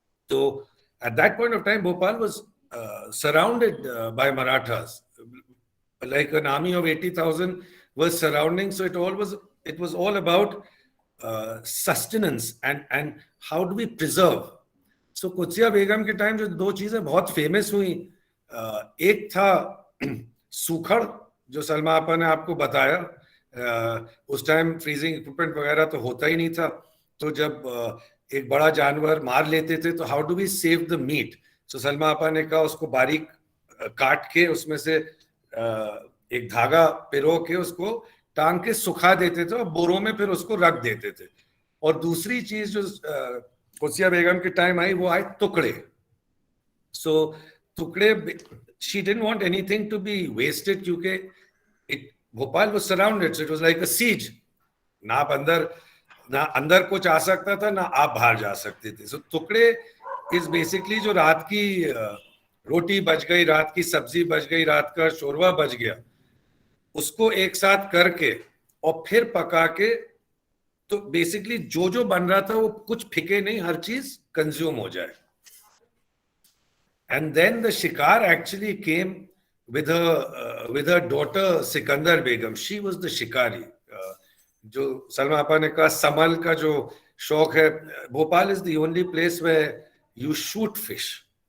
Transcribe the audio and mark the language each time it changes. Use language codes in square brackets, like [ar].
[en] So at that point of time, Bhopal was surrounded by Marathas. Like an army of 80,000 was surrounding. So it was all about sustenance and how do we preserve. [hi] So Qudsiya Begum के time जो 2 चीजें बहुत famous हुई, एक था सूखड़, जो सलमा आपा ने आपको बताया. उस टाइम फ्रीजिंग इक्विपमेंट वगैरह तो होता ही नहीं था. तो जब एक बड़ा जानवर मार लेते थे, तो [en] How do we save the meat. [hi] सो सलमा आपा ने कहा उसको बारीक काट के उसमें से एक धागा पिरो के उसको टांग के सुखा देते थे और बोरों में फिर उसको रख देते थे. और दूसरी चीज जो कुसिया बेगम के टाइम आई, वो आए टुकड़े. [en] so टुकड़े, she didn't want anything to be wasted [hi] क्योंकि Bhopal [en] was surrounded, so it was like a siege. [hi] ना अंदर कुछ आ सकता था, ना आप बाहर जा सकते थे. सो टुकड़े [en] is basically [hi] जो रात की रोटी बच गई, रात की सब्जी बच गई, रात का शोरबा बच गया, उसको एक साथ करके और फिर पका के, तो बेसिकली जो बन रहा था वो कुछ फिके नहीं, हर चीज कंज्यूम हो जाए. [en] And then the Shikar actually came with her daughter Sikandar Begum. She was the Shikari. [hi] जो सलमा आपा ने कहा समल का जो शौक है, Bhopal [en] is the only place where you shoot fish.